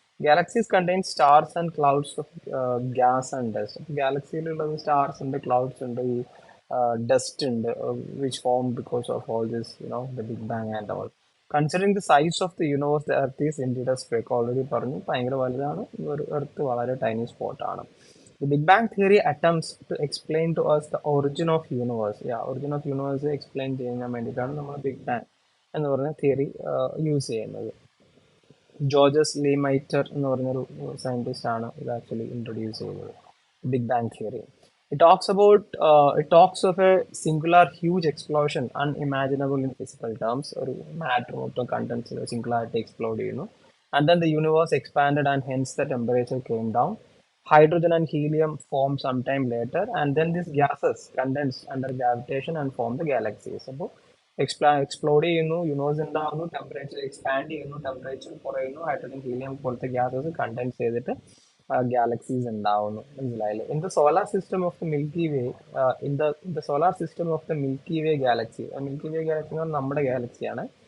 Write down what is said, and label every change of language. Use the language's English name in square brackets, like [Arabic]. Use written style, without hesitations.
[English] Galaxies contain stars and clouds of gas and dust. [Malayalam] ഗാലക്സിയിലുള്ളത് stars ഉണ്ട്, clouds ഉണ്ട്, ഈ dust ഉണ്ട്, [English] Which form because of all this the big bang and all. Considering the size of the universe, the earth is indeed a speck. [Malayalam] Already പറഞ്ഞു, ഭയങ്കര വലുതാണ്. ഒരു earth വളരെ tiny സ്പോട്ടാണ്. [English] The Big Bang theory attempts to explain to us the origin of universe. Origin of universe explain [Malayalam] ചെയ്യാൻ വേണ്ടിയിട്ടാണ് നമ്മൾ big bang എന്ന് പറഞ്ഞ തിയറി യൂസ് ചെയ്യുന്നത്. ജോർജസ് ലീമൈറ്റർ എന്ന് പറഞ്ഞൊരു സയന്റിസ്റ്റ് ആണ് ഇത് ആക്ച്വലി ഇൻട്രൊഡ്യൂസ് ചെയ്തത്, big bang theory. [English] It talks of a singular huge explosion unimaginable in physical terms. [Malayalam] ഒരു മാറ്റർ മൊത്തം കണ്ടൻസ് സിംഗുലായിട്ട് എക്സ്പ്ലോഡ് ചെയ്യുന്നു. [English] And then the universe expanded and hence the temperature came down. Hydrogen and helium formed sometime later, and then these gases condensed under gravitation and formed the galaxies. [Malayalam] അപ്പോൾ explode ചെയ്യുന്നു, universe ഉണ്ടാകുന്നു, temperature expand ചെയ്യുന്നു, temperature കുറയുന്നു, hydrogen helium പോലത്തെ gases contents ചെയ്തിട്ട് galaxies ഉണ്ടാവുന്നു. മനസ്സിലായില്ലേ? [English] in the solar system of the milky way, in the solar system of the milky way galaxy, milky way galaxy [Malayalam] എന്ന് പറഞ്ഞാൽ നമ്മുടെ ഗാലക്സിയാണ്.